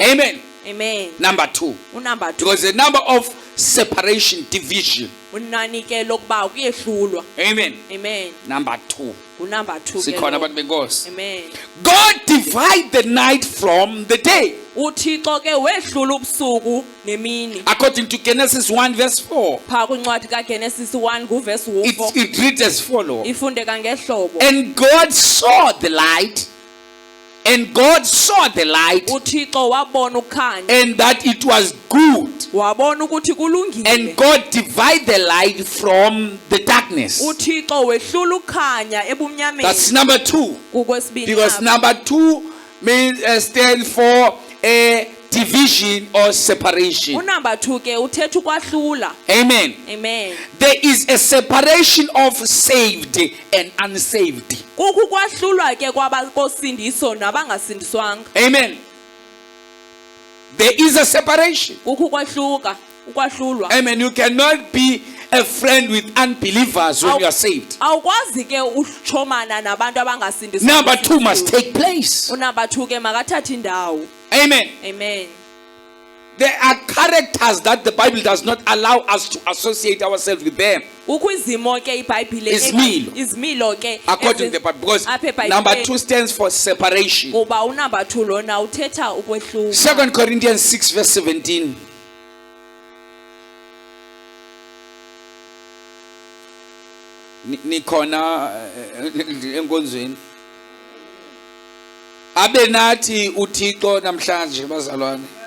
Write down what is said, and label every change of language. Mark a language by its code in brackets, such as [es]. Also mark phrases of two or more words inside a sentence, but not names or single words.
[en] Amen. Amen. Number 2. [xh] unumber 2 [en] Because the number of separation, division. [xh] unani ke lokuba kuyehlulwa. [en] Amen. Amen. Number 2. [xh] unumber 2 ke Sikhona lo. abantu benkosi. [en] Amen. God divide the night from the day. [xh] uThixo ke wehlula ubusuku nemini. [en] According to Genesis 1 verse 4. [xh] Phaa kwincwadi kaGenesis 1 kuverse 4 [en] It reads as follows. [xh] ifundeka ngehlobo. [en] And God saw the light. And God saw the light. [xh] uThixo wabona ukukhanya [en] And that it was good. [xh] wabona ukuthi kulungile. [en] And God divided the light from the darkness. [xh] uThixo wehlula ukukhanya ebumnyameni. [en] That's number 2. [xh] kukwesibini [en] Because [xh] apha. [en] number 2 means stand for a division or separation. [xh] unumber 2 ke uthetha ukwahlula. [en] Amen. Amen. There is a separation of saved and unsaved. [xh] kukho ukwahlulwa ke kwabakosindiso nabangasindiswanga. [en] Amen. There is a separation. [xh] kukho ukwahlulwa. [en] Amen. You cannot be a friend with unbelievers when you are saved. [xh] awukwazi ke uchomana nabantu abangasindiswanga. [en] Number 2 must take place. [xh] unumber 2 ke makathathe indawo. [en] Amen. Amen. There are characters that the Bible does not allow us to associate ourselves with them. [xh] kukho izimo ke iBhayibhile Izimilo. izimilo ke [en] According to the Bible. Because [xh] apha eBhayibhileni. [en] number 2 stands for separation. [xh] kuba unumber 2 lona uthetha ukwehlula. [en] 2 Corinthians 6 verse 17. [xh] Nikhona enkonzweni. Abe nathi uThixo namhlanje bazalwane.